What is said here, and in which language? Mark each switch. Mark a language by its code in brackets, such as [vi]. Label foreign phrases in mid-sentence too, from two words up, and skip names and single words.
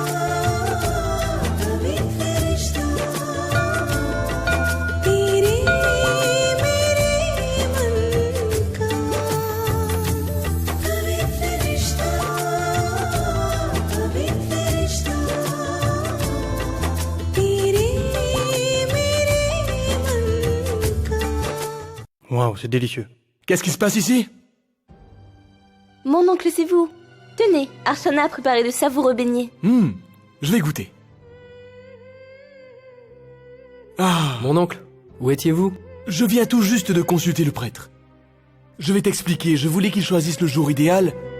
[hi] तेरे मेरे मन का पवित्र रिश्ता तेरे मेरे मन का। [fr] Waouh, c'est délicieux. Qu'est-ce qui se passe ici? Mon oncle, c'est vous. Tenez, Archana a préparé de savoureux beignets. Je vais goûter. Ah, Mon oncle, où étiez-vous? je viens tout juste de consulter le prêtre. Je vais t'expliquer, je voulais qu'il choisisse le jour idéal.